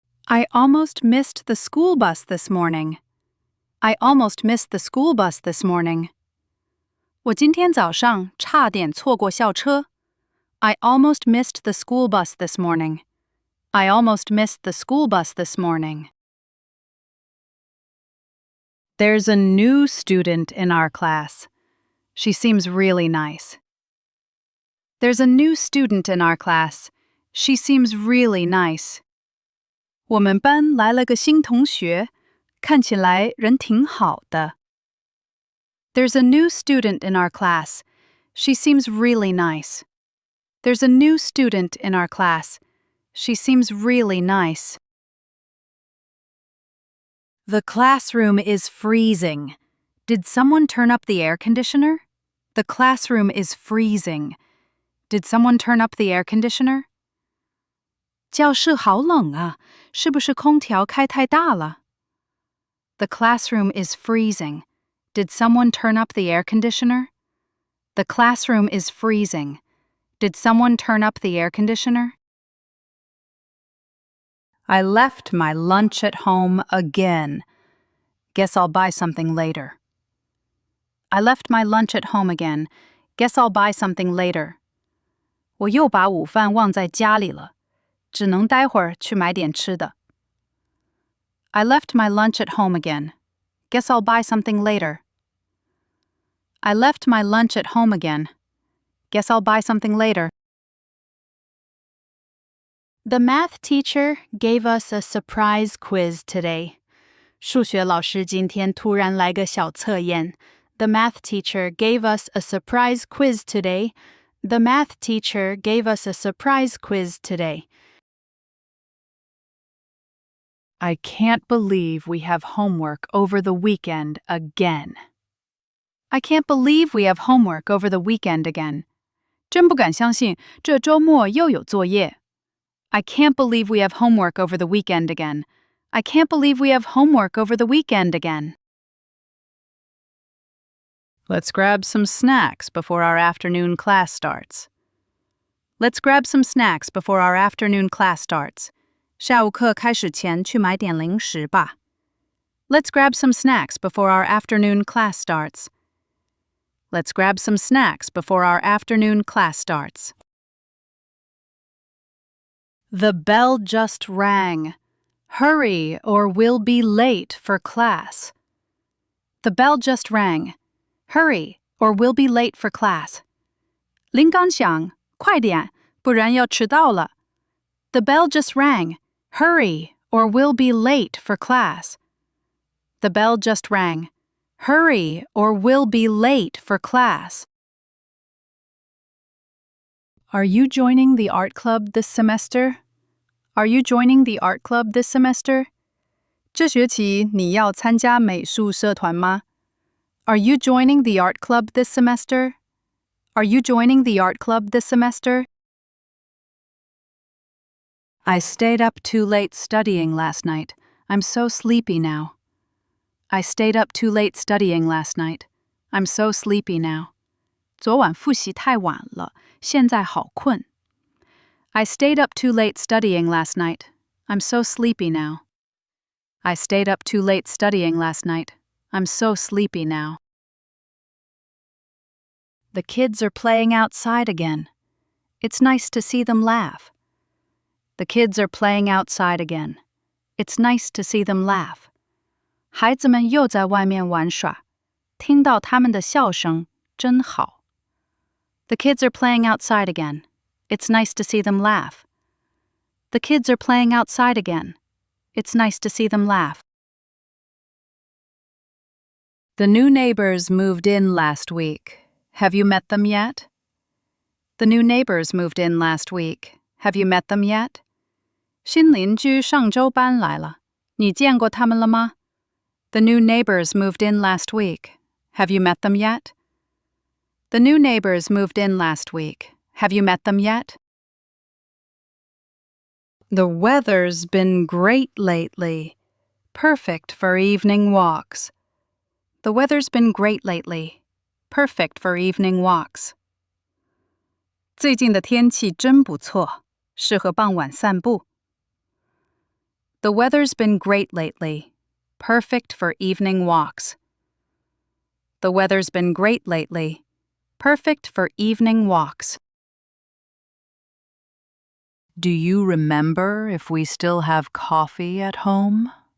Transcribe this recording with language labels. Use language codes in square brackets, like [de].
[en] I almost missed the school bus this morning. I almost missed the school bus this morning. [zh] 我今天早上差点错过校车。 [en] I almost missed the school bus this morning. I almost missed the school bus this morning. There's a new student in our class. She seems really nice. There's a new student in our class. She seems really nice. [zh] 我们班来了个新同学，看起来人挺好的。 [en] There's a new student in our class. She seems really nice. There's a new student in our class. She seems really nice. The classroom is freezing. Did someone turn up the air conditioner? The classroom is freezing. Did someone turn up the air conditioner? [zh] 教室好冷啊，是不是空调开太大了？ [en] The classroom is freezing. Did someone turn up the air conditioner? The classroom is freezing. Did someone turn up the air conditioner? I left my lunch at home again. Guess I'll buy something later. I left my lunch at home again. Guess I'll buy something later. [zh] 我又把午饭忘在家里了，只能待会儿去买点吃的。 [en] I left my lunch at home again. Guess I'll buy something later. I left my lunch at home again. Guess I'll buy something later. The math teacher gave us a surprise quiz today. [zh] 数学老师今天突然来个小测验。 [en] The math teacher gave us a surprise quiz today. The math teacher gave us a surprise quiz today. I can't believe we have homework over the weekend again. I can't believe we have homework over the weekend again. [zh] 真不敢相信，这周末又有作业。 [en] I can't believe we have homework over the weekend again. I can't believe we have homework over the weekend again. Let's grab some snacks before our afternoon class starts. Let's grab some snacks before our afternoon class starts. [zh] 下午课开始前去买点零食吧。 [en] Let's grab some snacks before our afternoon class starts. Let's grab some snacks before our afternoon class starts. The bell just rang. Hurry or we'll be late for class. The bell just rang. Hurry or we'll be late for class. [zh] 铃刚响，快点，不然要迟到了。 [en] The bell just rang. Hurry or we'll be late for class. The bell just rang. Hurry or we'll be late for class. Are you joining the art club this semester? Are you joining the art club this semester? [zh] 这学期你要参加美术社团吗？ [en] Are you joining the art club this semester? Are you joining the art club this semester? I stayed up too late studying last night. I'm so sleepy now. I stayed up too late studying last night. I'm so sleepy now. [zh] 昨晚复习太晚了，现在好困。 [en] I stayed up too late studying last night. I'm so sleepy now. I stayed up too late studying last night. I'm so sleepy now. The kids are playing outside again. It's nice to see them laugh. The kids are playing outside again. It's nice to see them laugh. [zh] 孩子们又在外面玩耍，听到他们的笑声真好。 [en] The kids are playing outside again. It's nice to see them laugh. The kids are playing outside again. It's nice to see them laugh. The new neighbors moved in last week. Have you met them yet? The new neighbors moved in last week. Have you met them yet? [zh] 新邻居上周搬来了，你见过他们了吗？ [en] The new neighbors moved in last week. Have you met them yet? The new neighbors moved in last week. Have you met them yet? The weather's been great lately. Perfect for evening walks. The weather's been great lately. Perfect for evening walks. [zh] 最近的天气真不错，适合傍晚散步。 [en] The weather's been great lately. Perfect for evening walks. The weather's been great lately. Perfect for evening walks. Do you remember if we still have coffee at home?